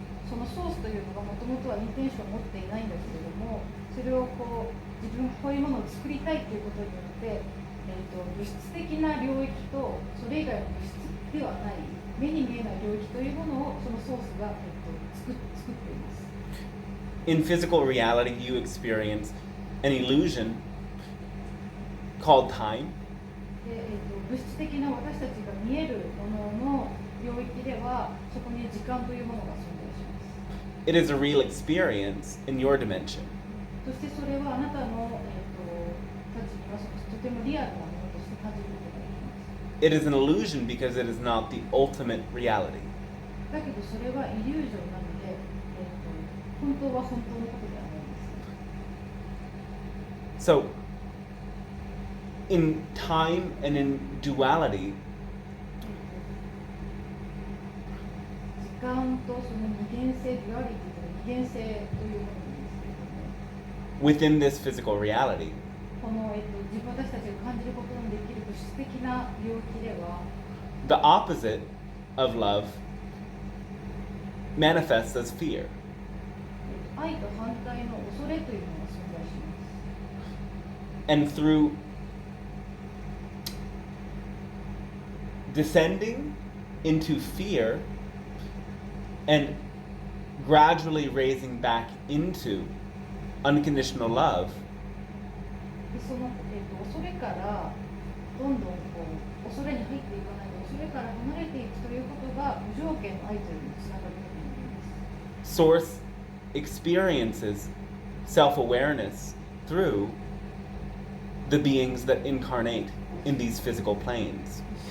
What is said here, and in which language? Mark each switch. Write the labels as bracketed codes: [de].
[ja] そのソースというのがもともとはインテンションを持っていないんだけれども、それをこう自分こういうものを作りたいということによって、物質的な領域とそれ以外の物質ではない目に見えない領域というものをそのソースが、作っています。 [en] In physical reality, you experience an illusion called time. [ja] で物質的な私たちが見えるものの領域ではそこに時間というものが存在します。 [en] It is a real experience in your dimension. [ja] そしてそれはあなたの、たちにはとてもリアルなものとして感じることができます。 [en] It is an illusion because it is not the ultimate reality. [ja] だけどそれはイリュージョンなので、本当は本当のことではないんです。 [en] So, in time and in duality, [ja] 時間とその二元性、デュアリティと二元性というものなんですけれども、 [en] within this physical reality, [ja] この、私たちが感じることのできる物質的な領域では、 [en] the opposite of love manifests as fear. [ja] 愛と反対の恐れというのが存在します。 [en] And through descending into fear and gradually raising back into unconditional love, [ja] でその、恐れからどんどんこう恐れに入っていかないで恐れから離れていくということが無条件の愛というのにつながることになります。 [en] Source experiences self-awareness through the beings that incarnate in these physical planes.